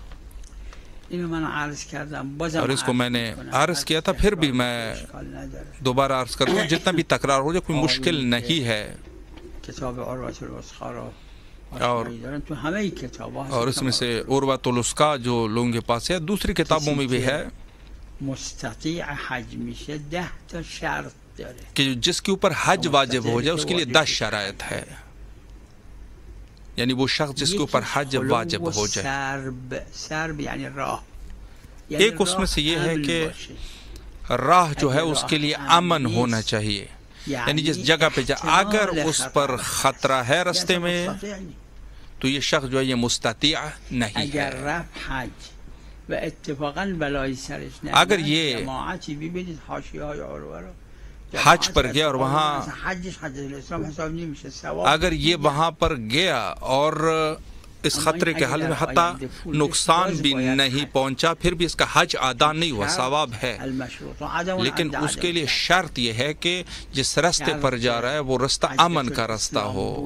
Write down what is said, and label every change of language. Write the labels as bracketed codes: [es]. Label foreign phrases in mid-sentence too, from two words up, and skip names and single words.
[ur] اور اس کو میں نے عرض کیا تھا، پھر بھی میں دوبارہ عرض کرتا ہوں، جتنا بھی تکرار ہو جائے کوئی مشکل نہیں ہے. اور اس میں سے عروۃ الوثقی جو لوگوں کے پاس ہے، دوسری کتابوں میں بھی ہے [fa] مستطیع حج میشه 10 تا شرط داره [ur] کہ جس کے اوپر حج واجب ہو جائے اس کے لیے 10 شرائط ہے. یعنی وہ شخص جس کے اوپر حج واجب ہو جائے. سرب یعنی راہ، ایک اس میں سے یہ ہے کہ راہ جو ہے اس کے لیے امن ہونا چاہیے، یعنی جس جگہ پہ اگر اس پر خطرہ ہے رستے میں تو یہ شخص جو ہے یہ مستطیع نہیں ہے. [fa] اگر رفت حج و اتفاقا بلای سرش نمیاد. [ur] اگر یہ [fa] جماعتی ببینید حاشیه‌های عروه رو [ur] حج پر گیا اور وہاں [fa] حجش حج الاسلام حساب نمیشه، [ur] ثواب اگر یہ وہاں پر گیا اور اس خطرے کے حل میں حتی نقصان بھی نہیں پہنچا، پھر بھی اس کا حج ادا نہیں ہوا، ثواب ہے، لیکن اس کے لیے شرط یہ ہے کہ جس رستے پر جا رہا ہے وہ رستہ امن کا رستہ ہو.